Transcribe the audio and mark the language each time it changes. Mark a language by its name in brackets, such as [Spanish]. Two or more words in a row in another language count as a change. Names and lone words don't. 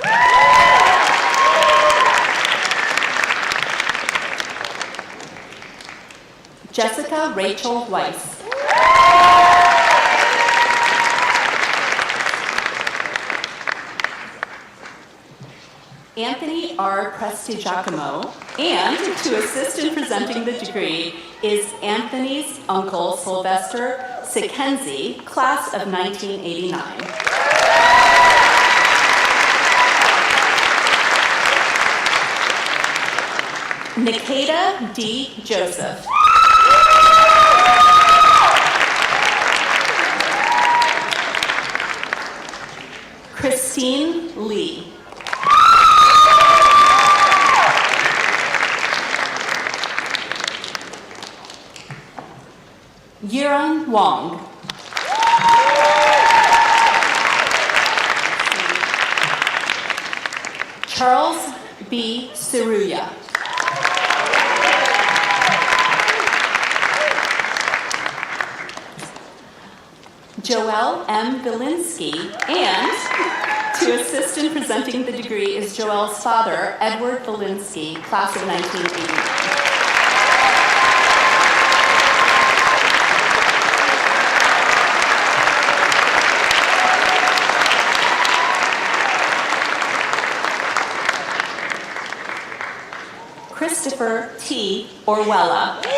[English] Jessica Rachel Weiss. Anthony R. Prestigiacomo, and to assist in presenting the degree is Anthony's uncle, Sylvester Sikenzi, class of 1989. Nikita D. Joseph. Christine Lee. Yiran Wong. Charles B. Saruya. Joelle M. Vilinsky, and to assist in presenting the degree is Joelle's father, Edward Vilinsky, class of 1989. Christopher T. Orwella.